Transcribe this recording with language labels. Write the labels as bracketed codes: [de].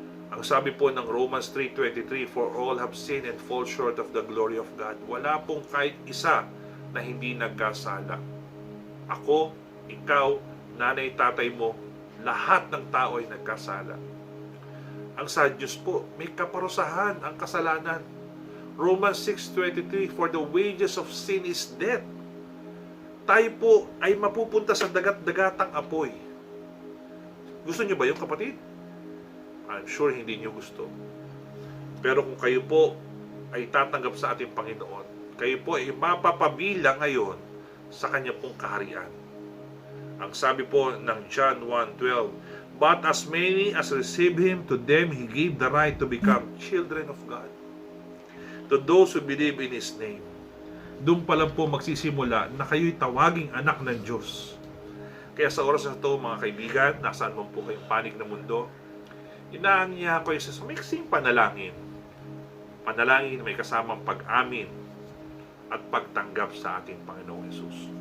[tl] Ang sabi po ng Romans 3:23, [en] "For all have sinned and fall short of the glory of God." [tl] Wala pong kahit isa na hindi nagkasala. Ako, ikaw, nanay, tatay mo, lahat ng tao ay nagkasala. Ang sa Diyos po, may kaparusahan ang kasalanan. [en] Romans 6:23, "For the wages of sin is death." [tl] Tayo po ay mapupunta sa dagat-dagatang apoy. Gusto niyo ba yung kapatid? [en] I'm sure [tl] hindi niyo gusto. Pero kung kayo po ay tatanggap sa ating Panginoon, kayo po ay mapapabilang ngayon sa Kanya pong kaharian. Ang sabi po ng [en] John 1:12, "But as many as receive Him, to them He gave the right to become children of God, to those who believe in His name." [tl] Doon pa lang po magsisimula na kayo'y tawaging anak ng Diyos. Kaya sa oras na ito, mga kaibigan, nasaan man po kayong panig na mundo, inaanyayahan ko sa mixing panalangin. Panalangin may kasamang pag-amin at pagtanggap sa ating Panginoong Hesus.